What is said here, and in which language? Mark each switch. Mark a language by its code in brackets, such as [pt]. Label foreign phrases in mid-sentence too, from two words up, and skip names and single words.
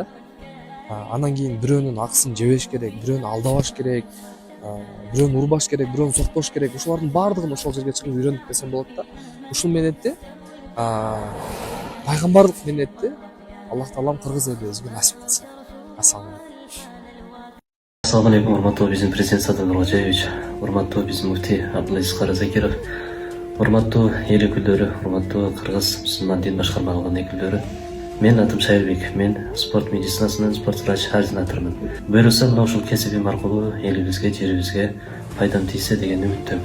[ky] Анан кийин бирөөнүн акысын жебеш керек, бирөөнү алдабаш керек, бирөөнү урбаш керек, бирөөнү сокпош керек. Ушулардын баардыгын ошол жерге чыгып үйрөндүк десем болот да. Ушул менетти, пайгамбарлык менетти Аллах Таалам кыргыз элибизге насип кылсын. [ar] السلام عليكم. السلام عليكم [ky] урматтуу биздин президент Садыр Нуркожоевич, урматтуу биздин муфтий Абдулазиз Каразакиров, урматтуу эл өкүлдөрү, урматтуу кыргыз мусулман дин башкармалыгынын өкүлдөрү. Мен атым Шайырбек, мен спорт медицинасынын спорт врач ординаторумун. Буюрса мына ушул кесибим аркылуу элибизге, жерибизге пайдам тийсе деген үмүттөмүн.